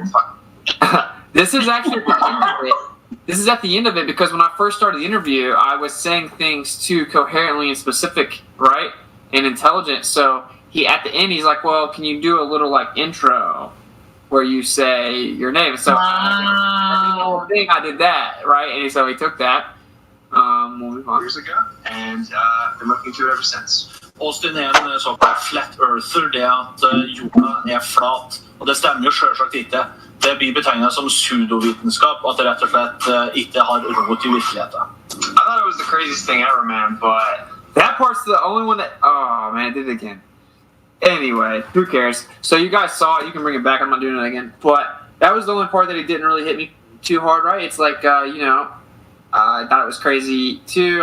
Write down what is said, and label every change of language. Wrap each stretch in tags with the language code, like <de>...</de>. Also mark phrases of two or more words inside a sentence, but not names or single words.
<en>This is actually at the end of it. This is at the end of it because when I first started the interview, I was saying things too coherently and specific, right, and intelligent. So he at the end, he's like, "Well, can you do a little like intro where you say your name?" So wow. I did that, right, and so he took that. We'll move on. Years ago, and been looking into it ever since.</en> <no>Austin er en såkalt</no> <en>flat earther,</en> <no>det at jorda er flat. Og det stemmer jo selvsagt ikke. Det blir betegnet som pseudovitenskap, at det rett og slett ikke har rot i virkeligheten.</no> <en>I thought it was the craziest thing ever, man, but that part's the only one that, oh man, I did it again. Anyway, who cares? So you guys saw it, you can bring it back, I'm not doing it again. But that was the only part that he didn't really hit me too hard, right? It's like, I thought it was crazy too.</en>